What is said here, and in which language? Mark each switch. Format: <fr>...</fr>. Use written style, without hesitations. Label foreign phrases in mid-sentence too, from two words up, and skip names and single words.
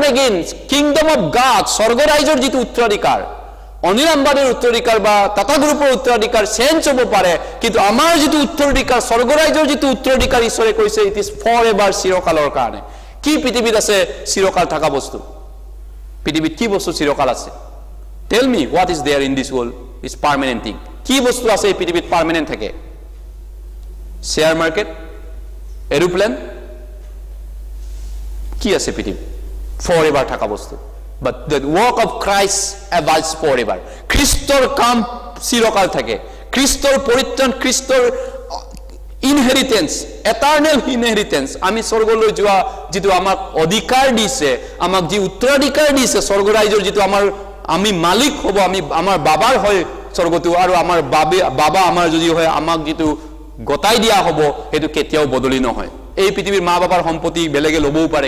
<en>again kingdom of God</en> <as>স্বৰ্গ ৰাজ্যৰ যেটো উত্তৰাধিকাৰ অনিল আম্বানীৰ উত্তৰাধিকাৰ বা টাটা গ্ৰুপৰ উত্তৰাধিকাৰ চেঞ্জ হ'ব পাৰে কিন্তু আমাৰ যেটো উত্তৰাধিকাৰ স্বৰ্গ ৰাজ্যৰ যেটো উত্তৰাধিকাৰ ঈশ্বৰে কৈছে</as> <en>it is for ever</en> <as>চিৰকালৰ কাৰণে কি পৃথিৱীত আছে চিৰকাল থকা বস্তু পৃথিৱীত কি বস্তু চিৰকাল আছে</as> <en>tell me what is there in this world is permanent thing</en> <as>কি বস্তু আছে এই পৃথিৱীত পার্মানেন্ট থাকে</as> <en>share market aeroplane</en> <as>কি আছে পৃথিৱীত</as> <en>for ever</en> <as>থকা বস্তু</as> <en>but the work of Christ abides forever</en> <as>খ্ৰীষ্টৰ কাম চিৰকাল থাকে খ্ৰীষ্টৰ পৰিত্ৰাণ খ্ৰীষ্টৰ</as> <en>inheritance eternal inheritance</en> <as>আমি স্বৰ্গলৈ যোৱা যেটো আমাক অধিকাৰ দিছে আমাক যি উত্তৰাধিকাৰ দিছে স্বৰ্গ ৰাজ্যৰ যেটো আমাৰ আমি মালিক হ'ব আমি আমাৰ বাবাৰ হয় স্বৰ্গটো আৰু আমাৰ বাবা আমাৰ যদি হয় আমাক যেটো গতাই দিয়া হ'ব হেতু কেতিয়াও বদলি নহয় এই পৃথিৱীৰ মা বাবাৰ সম্পত্তি বেলেগে লবও পাৰে</as>